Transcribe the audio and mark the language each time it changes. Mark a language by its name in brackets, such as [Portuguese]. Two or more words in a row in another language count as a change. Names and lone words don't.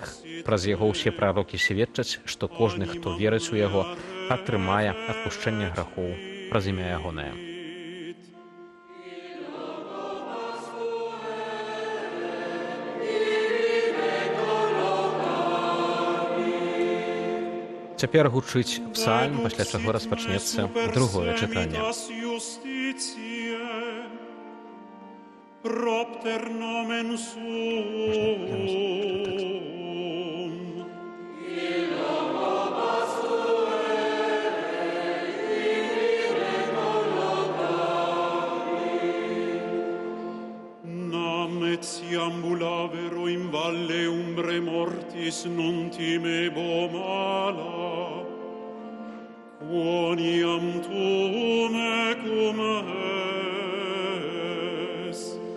[Belarusian] Праз яго ўсе прарокі сведчаць, што кожны, хто верыць у яго, атрымае адпушчэнне грахоў праз імя ягонае. Цяпер гучыць псальм, пасля чаго распачнецца другое чытанне. [Latin] Propter nomen suum. Nam et siambulavero in valle umbre mortis non timebo mala, quoniam tuum ecum es.